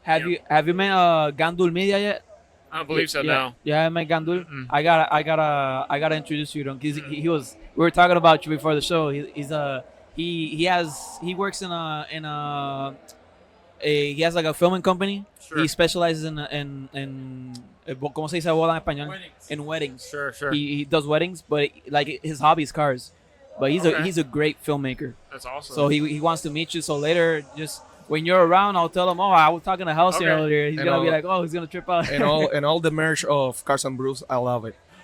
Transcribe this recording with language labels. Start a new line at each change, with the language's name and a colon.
English: Have you met Gandul Media yet? I don't believe so. Yeah. No. Yeah, I met Gandul. I gotta introduce you to him, because he was. We were talking about you before the show. He works in he has like a filming company. Sure. He specializes in
Spanish: ¿cómo se dice boda en español?
English: Weddings. In weddings. Sure. He does weddings, but like his hobby is cars. But he's a great filmmaker. That's awesome. So he wants to meet you. So later, just when you're around, I'll tell him, oh, I was talking to Halcyon earlier. He's gonna be like, oh, he's gonna trip out. and all the merch of Cars and Brews, I love it.